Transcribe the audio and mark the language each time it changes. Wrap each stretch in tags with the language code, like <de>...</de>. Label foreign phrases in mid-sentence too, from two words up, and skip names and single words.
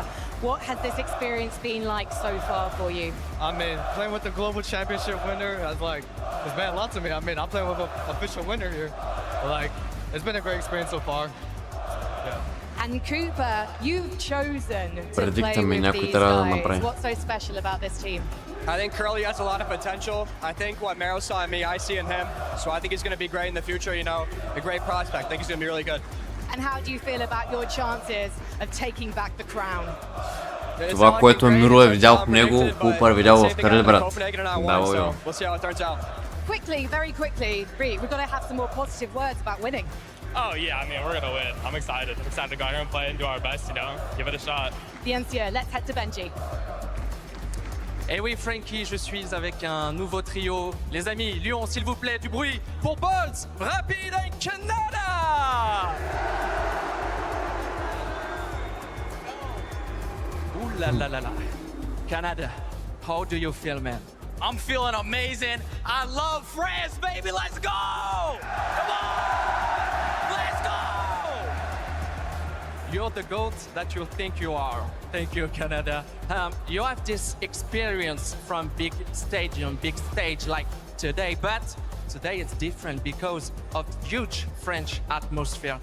<en>What has this experience been like so far for you? I mean, playing with the global championship winner has it's meant a lot to me. I mean, I'm playing with an official winner here. It's been a great experience so far. Yeah. And Cooper, you've chosen to play</en> <bg>Предикта ми</bg> <en>with</en> <bg>някой</bg> <en>these</en> <bg>трябва да</bg> <en>guys.</en> <bg>направи.</bg> <en>What's so special about this team? I think Curly has a lot of potential. I think what Mero saw in me, I see in him. So I think he's going to be great in the future, a great prospect. I think he's going to be really good. And how do you feel about your chances of taking back the crown?</en> <bg>Това, което Миро е видял в него, Купър видял в Curly, брат. Да,</bg> <en>Quickly, very quickly, Reet, we've got to have some more positive words about winning. Oh yeah, I mean, we're gonna win. I'm excited. I'm excited to go out here and play and do our best, give it a shot.</en> <fr>Bien sûr,</fr> <en>let's head to Benji.</en> <fr>Et oui, Frankie, je suis avec un nouveau trio. Les amis, Lyon, s'il vous plaît, du bruit pour Bolts, Rapide et Canada. Ooh la la la la.</fr> <en>Canada, how do you feel, man? I'm feeling amazing. I love France, baby. Let's go! Come on! Let's go! You're the GOAT that you think you are. Thank you, Canada. You have this experience from big stage like today, but today it's different because of huge French atmosphere.</en>